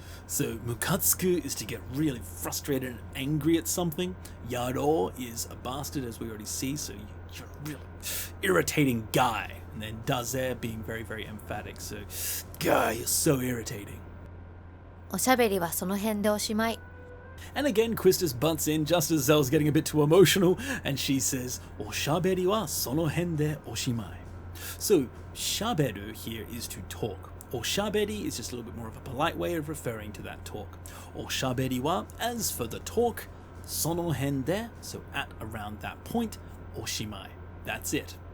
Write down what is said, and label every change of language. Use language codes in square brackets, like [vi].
[en] So, ムカつく is to get really frustrated and angry at something. Yaro is a bastard, as we already see, so you're a really irritating guy. And then daze being very, very emphatic. So, guy, you're so irritating. [ja] おしゃべりはその辺でおしまい。 [en] And again, Quistis butts in just as Zell's getting a bit too emotional, and she says, [ja] "Oshaberi wa sono hen de oshimai." [en] So, shaberu here is to talk. Oshaberi is just a little bit more of a polite way of referring to that talk. [ja] Oshaberi wa, [en] as for the talk, [ja] sono hen de, [en] so at around that point, oshimai. That's it.